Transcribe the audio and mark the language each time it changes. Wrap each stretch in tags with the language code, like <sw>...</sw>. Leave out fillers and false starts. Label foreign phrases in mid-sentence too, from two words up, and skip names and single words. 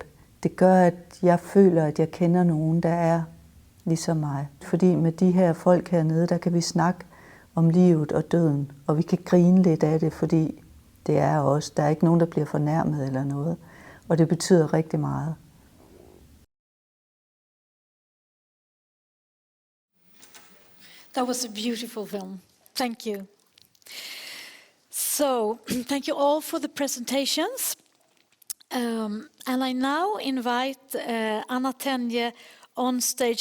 <da>Det gør, at jeg føler, at jeg kender nogen, der er ligesom mig. Fordi med de her folk hernede, der kan vi snakke om livet og døden. Og vi kan grine lidt af det, fordi det er os. Der er ikke nogen, der bliver fornærmet eller noget. Og det betyder rigtig meget.</da> <en>That was a beautiful film. Thank you. So, thank you all for the presentations. And I now invite Anna Tenje on stage.</en>